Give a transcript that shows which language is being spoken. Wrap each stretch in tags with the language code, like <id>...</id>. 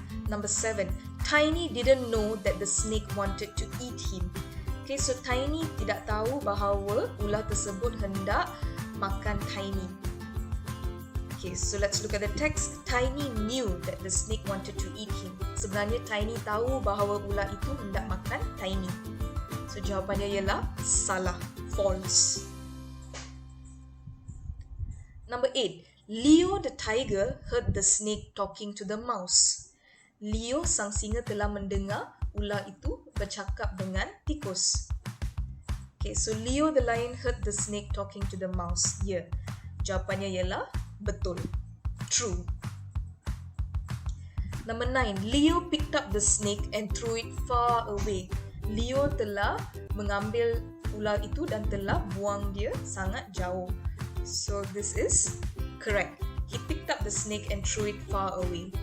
<en>Number 7, Tiny didn't know that the snake wanted to eat him.</en> <ms>Okay, so Tiny tidak tahu bahawa ular tersebut hendak makan Tiny.</ms> <en>Okay, so let's look at the text. Tiny knew that the snake wanted to eat him.</en> <ms>Sebenarnya Tiny tahu bahawa ular itu hendak makan Tiny. So jawapannya ialah salah, false.</ms> <en>Number 8, Leo the tiger heard the snake talking to the mouse.</en> <ms>Leo sang singa telah mendengar ular itu bercakap dengan tikus.</ms> <en>Okay, so Leo the lion heard the snake talking to the mouse.</en> <ms>Ya, jawapannya ialah betul, true.</ms> <en>Number 9, Leo picked up the snake and threw it far away.</en> <ms>Leo telah mengambil ular itu dan telah buang dia sangat jauh.</ms> <en>So this is correct. He picked up the snake and threw it far away.</en>